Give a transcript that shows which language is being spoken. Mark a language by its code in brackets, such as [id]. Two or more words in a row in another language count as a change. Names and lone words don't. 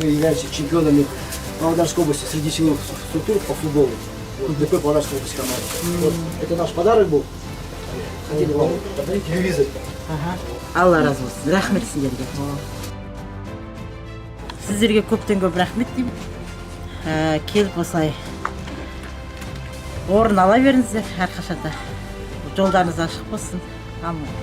[ru] являемся чемпионами Павлодарской области среди силовых структур по футболу. Вот ДП Павлодарской области команда. Вот, это наш подарок был. Хотели вам подарить телевизор. [kk] Алла разы болсын. Рахмет сіздерге. Сіздерге көптен көп рахмет деймін. Келіп осылай орын ала беріңіздер әрқашанда. Жолдарыңыз ашық болсын.